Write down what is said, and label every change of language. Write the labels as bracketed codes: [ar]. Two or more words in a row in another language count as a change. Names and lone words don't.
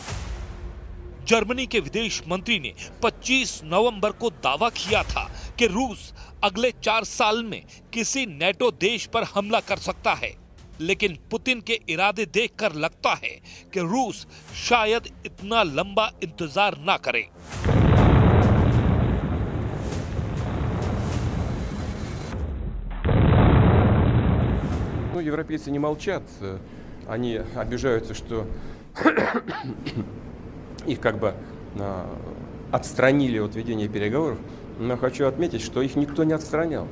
[hi] जर्मनी के विदेश मंत्री ने 25 नवंबर को दावा किया था कि रूस अगले 4 साल में किसी नेटो देश पर हमला कर सकता है, लेकिन पुतिन के इरादे देखकर लगता है कि रूस शायद इतना लंबा इंतजार ना करे। [ru] Европейцы не молчат, они обижаются, что их как бы отстранили от ведения переговоров, но хочу отметить, что их никто не отстранял.